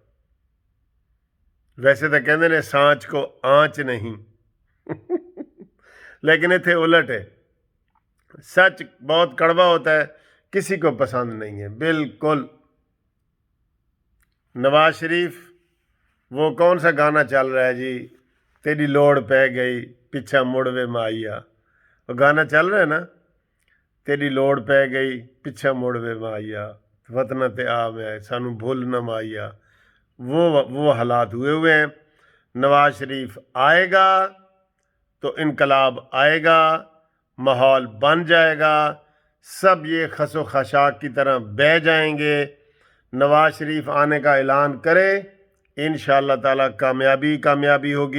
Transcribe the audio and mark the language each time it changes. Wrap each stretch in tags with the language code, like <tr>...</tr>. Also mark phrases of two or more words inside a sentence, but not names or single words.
<ur>ویسے تو</ur> <pa>کہندے نے</pa> <ur>سانچ کو آنچ نہیں، لیکن اتنے الٹ ہے، سچ بہت کڑوا ہوتا ہے، کسی کو پسند نہیں ہے بالکل۔ نواز شریف وہ کون سا گانا چل رہا ہے جی،</ur> <pa>تیری لوڑ پہ گئی، پچھا مڑ وے ماہیا,</pa> <ur>وہ گانا چل رہا ہے نا,</ur> <pa>تیری لوڑ پے گئی پچھا مڑ وے ماہیا، وطناں تے آ میں سانوں بھل نہ ماہیا.</pa> <ur>وہ حالات ہوئے ہیں. نواز شریف آئے گا تو انقلاب آئے گا، ماحول بن جائے گا، سب یہ خس و خاشاک کی طرح بہہ جائیں گے. نواز شریف آنے کا اعلان کرے، انشاءاللہ تعالیٰ کامیابی ہوگی.</ur>